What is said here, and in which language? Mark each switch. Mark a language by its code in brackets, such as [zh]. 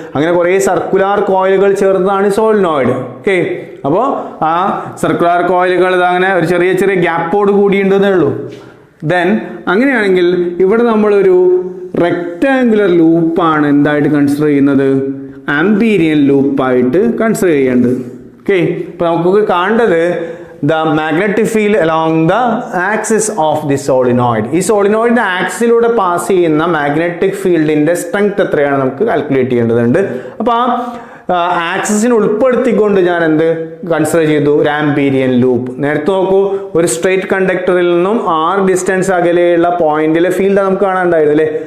[ml] അങ്ങനെ കുറേ സർക്കുലാർ കോയിലുകൾ ചേർന്നതാണ് സോളിനോയിഡ്. ഓക്കെ, അപ്പോൾ ആ സർക്കുലാർ കോയിലുകൾ അങ്ങനെ ഒരു ചെറിയ ചെറിയ ഗ്യാപ്പോട് കൂടിയുണ്ടെന്നേ ഉള്ളൂ. ദെൻ അങ്ങനെയാണെങ്കിൽ ഇവിടെ നമ്മളൊരു റെക്ടാങ്കുലർ ലൂപ്പാണ് എന്തായിട്ട് കൺസിഡർ ചെയ്യുന്നത്? ആംപീരിയൻ ലൂപ്പായിട്ട് കൺസിഡർ ചെയ്യേണ്ടത്. [en] okay, [ml] ഇപ്പൊ നമുക്ക് കാണേണ്ടത് [en] the magnetic field along the axis of the solenoid. [ml] ഈ സോളിനോയിഡിന്റെ ആക്സിലൂടെ പാസ് ചെയ്യുന്ന മാഗ്നറ്റിക് ഫീൽഡിന്റെ സ്ട്രെങ്ത് എത്രയാണ് നമുക്ക് കാൽക്കുലേറ്റ് ചെയ്യേണ്ടതുണ്ട്. അപ്പൊ ആ ആക്സിസിനെ ഉൾപ്പെടുത്തിക്കൊണ്ട് ഞാൻ എന്ത് കൺസിഡർ ചെയ്തു? ഒരു ആംപീരിയൻ ലൂപ്പ്. നേരത്തെ നോക്കൂ, ഒരു സ്ട്രെയിറ്റ് കണ്ടക്ടറിൽ നിന്നും r ഡിസ്റ്റൻസ് അകലെയുള്ള പോയിന്റിലെ ഫീൽഡ് നമുക്ക് കാണാനുണ്ടായിരുന്നു അല്ലേ?